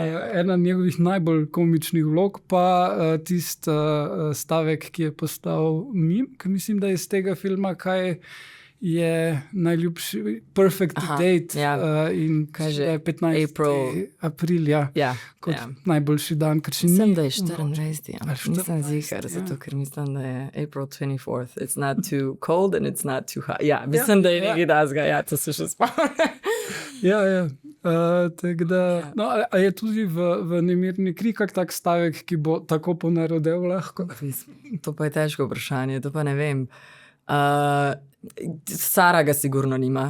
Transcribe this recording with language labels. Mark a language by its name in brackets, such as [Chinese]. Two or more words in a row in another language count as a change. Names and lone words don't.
[Slovenian] Ena njegovih najbolj komičnih vlog, pa tist stavek, ki je postal mim, ki mislim, da je iz tega filma, kaj je najljubši Perfect Date in 15. april, kot najboljši dan, ker še ni. Mislim, da je 24. Nisem zihar, zato ker mislim, da je [English] April 24th. It's not too cold and it's not too hot. [Slovenian] Mislim, da je nekaj dazga, to se še spomnim. Tako da, a je tudi v Nemirni kri kak tak stavek, ki bo tako ponarodel lahko? To pa je težko vprašanje, to pa ne vem. Sara ga sigurno nima.